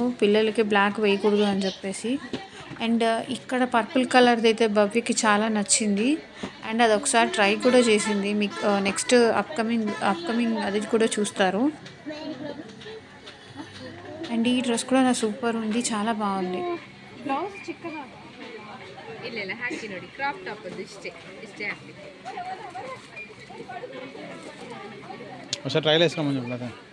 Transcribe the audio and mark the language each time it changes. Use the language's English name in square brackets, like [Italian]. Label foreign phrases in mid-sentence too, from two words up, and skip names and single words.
[Telugu] పిల్లలకి బ్లాక్ వేయకూడదు అని చెప్పేసి. అండ్ ఇక్కడ పర్పుల్ కలర్‌దైతే భవ్యకి చాలా నచ్చింది. అండ్ అదొకసారి ట్రై కూడా చేసింది. మీకు నెక్స్ట్ అప్‌కమింగ్ అది కూడా చూస్తారు. అండ్ ఈ డ్రెస్ కూడా సూపర్ ఉంది. చాలా బాగుంది. [Kannada] ಬ್ಲೌಸ್ ಚಿಕ್ಕದಾದ ಇಲ್ಲ ಹಾಕಿ ನೋಡಿ ಕ್ರಾಪ್ ಟಾಪ್ ಅದು ಇಷ್ಟೇ ಹಾಕಿ [Telugu] ఒకసారి ట్రైల్ వేసుకోమని చెప్పలేదు.